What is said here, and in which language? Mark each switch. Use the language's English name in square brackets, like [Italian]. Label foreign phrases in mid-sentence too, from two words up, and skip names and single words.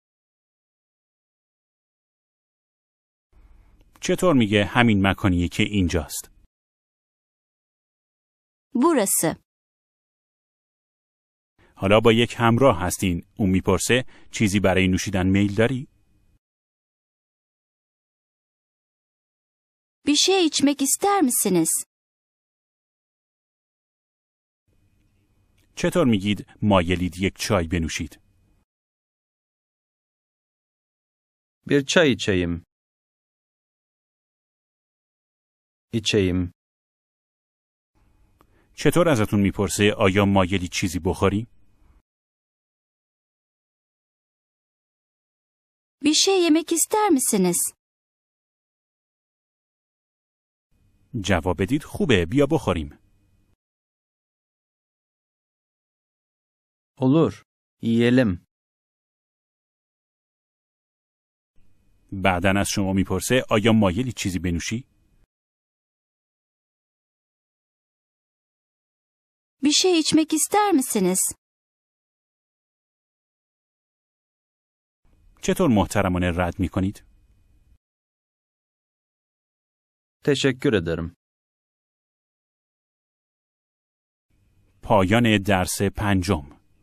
[Persian] چطور میگه همین مکانیه که اینجاست؟ [Turkish] Burası. [Persian] حالا با یک همراه هستین. اون میپرسه چیزی برای نوشیدن میل داری؟ [Turkish] Bir şey içmek ister misiniz? [Persian] چطور میگید مایلید یک چای بنوشید؟ [Turkish] Bir çay içeyim. İçeyim. [Persian] چطور ازتون میپرسه آیا مایلی چیزی بخوری؟ [Turkish] Bir şey yemek ister misiniz? [Persian] جواب بدید خوبه بیا بخوریم. [Turkish] Olur. Yiyelim. [Persian] بعدن از شما میپرسه آیا مایلی چیزی بنوشی؟ [Turkish] Bir şey içmek ister misiniz? [Persian] چطور محترمانه رد میکنید؟ [Turkish] Teşekkür ederim. [Persian] پایان درس 5.